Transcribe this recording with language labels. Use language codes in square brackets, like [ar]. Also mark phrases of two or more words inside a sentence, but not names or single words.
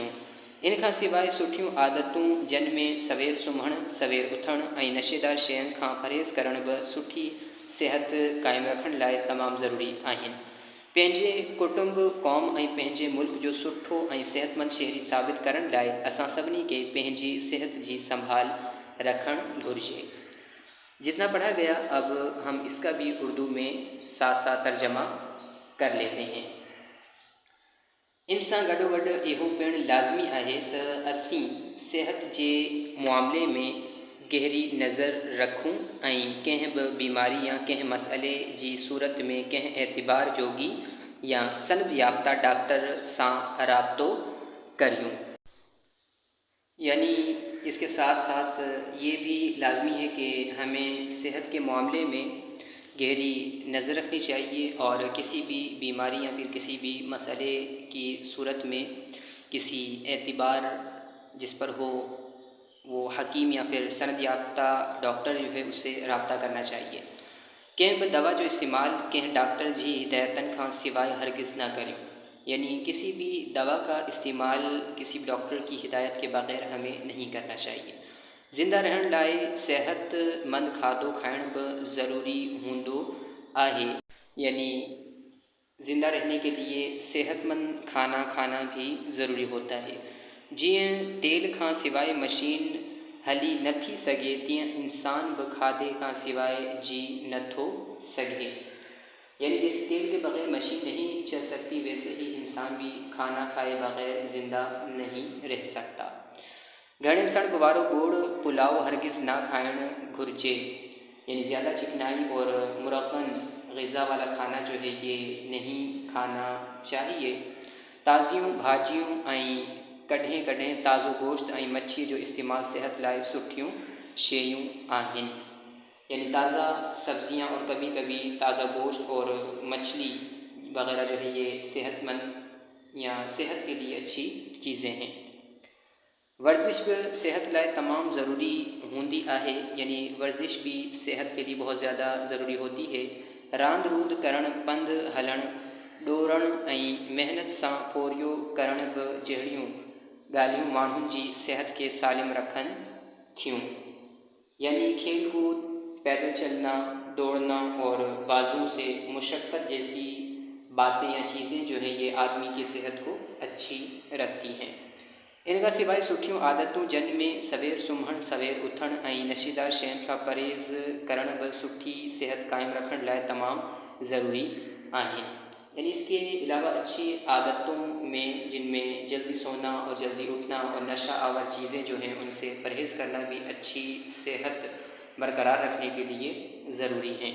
[sd] इन खां सवाइ सुठियूं आदतूं जिन में सवेर सुम्हणु, सवेर उथणु ऐं नशेदार शयुनि खां परहेज़ करण बि सुठी सिहत क़ाइमु रखण लाइ तमामु ज़रूरी आहिनि। पंहिंजे कुटुंब, क़ौम ऐं पंहिंजे मुल्क जो सुठो ऐं सेहतमंद शहरी साबित करण लाइ असां सभिनी खे पंहिंजी सिहत जी संभाल रखणु घुरिजे। [ur] جتنا پڑھا گیا اب ہم اس کا بھی اردو میں ساتھ ساتھ ترجمہ کر لیتے ہیں. [sd] इन सां गॾोगॾु इहो पिणु लाज़मी आहे त असीं सिहत जे मामले में गहरी नज़र रखूं ऐं कंहिं बि बीमारी या कंहिं मसइले जी सूरत में कंहिं एतबार जोगी या सनद याफ़्ता डॉक्टर सां राब्तो करियूं। [ur] یعنی اس کے ساتھ ساتھ یہ بھی لازمی ہے کہ ہمیں صحت کے معاملے میں گہری نظر رکھنی چاہیے اور کسی بھی بیماری یا پھر کسی بھی مسئلے کی صورت میں کسی اعتبار جس پر ہو وہ حکیم یا پھر سند یافتہ ڈاکٹر جو ہے اس سے رابطہ کرنا چاہیے. [sd] कंहिं बि दवा जो इस्तेमाल कंहिं डॉक्टर जी हिदायतन खां सवाइ हरगिज़ न करें, [ur] یعنی کسی بھی دوا کا استعمال کسی بھی ڈاکٹر کی ہدایت کے بغیر ہمیں نہیں کرنا چاہیے. [sd] ज़िंदा रहण लाइ सेहतमंद खाधो खाइण बि ज़रूरी हूंदो आहे, [ur] یعنی زندہ رہنے کے لیے صحت مند کھانا کھانا بھی ضروری ہوتا ہے. [sd] जीअं तेल खां सवाइ मशीन हली नथी सघे, तीअं इंसान बि खाधे खां सवाइ जी नथो सघे, [ur] یعنی جیسے تیل کے بغیر مشین نہیں چل سکتی ویسے ہی انسان بھی کھانا کھائے بغیر زندہ نہیں رہ سکتا. [sd] घणे सणभ वारो ॻोढ़ पुलाव हरगिज़ ना खाइणु घुरिजे, [ur] یعنی زیادہ چکنائی اور مرغن غذا والا کھانا جو ہے یہ نہیں کھانا چاہیے. [sd] ताज़ियूं भाॼियूं ऐं कॾहिं कॾहिं ताज़ो गोश्त ऐं मच्छी जो इस्तेमालु सिहत लाइ सुठियूं शयूं आहिनि, [ur] یعنی تازہ سبزیاں اور کبھی کبھی تازہ گوشت اور مچھلی وغیرہ جو ہے یہ صحت مند یا صحت کے لیے اچھی چیزیں ہیں. [sd] वर्जिश भी सेहत लाए तमाम ज़रूरी होंदी आहे, [ur] یعنی ورزش بھی صحت کے لیے بہت زیادہ ضروری ہوتی ہے. [sd] रांद रूंद करण, पंध हलण, डोड़ण ऐं मेहनत सां पोरियो करण बि जहिड़ियूं ॻाल्हियूं माण्हुनि जी सिहत खे सालिम रखनि थियूं। [ur] یعنی کھیل کود، پیدل چلنا، دوڑنا اور بازوؤں سے مشقت جیسی باتیں یا چیزیں جو ہے یہ آدمی کی صحت کو اچھی رکھتی ہیں. [sd] इनका सिवाय सुठियूं आदतूं जिन में सवेर सुम्हण, सवेर उथण ऐं नशीदार शयुनि खां परहेज़ करण बि सुठी सेहत कायम रखण लाइ तमामु ज़रूरी आहिनि। [ur] یعنی اس کے علاوہ اچھی عادتوں میں جن میں جلدی سونا اور جلدی اٹھنا اور نشہ آور چیزیں جو ہیں ان سے پرہیز کرنا بھی اچھی صحت برقرار رکھنے کے لیے ضروری ہیں.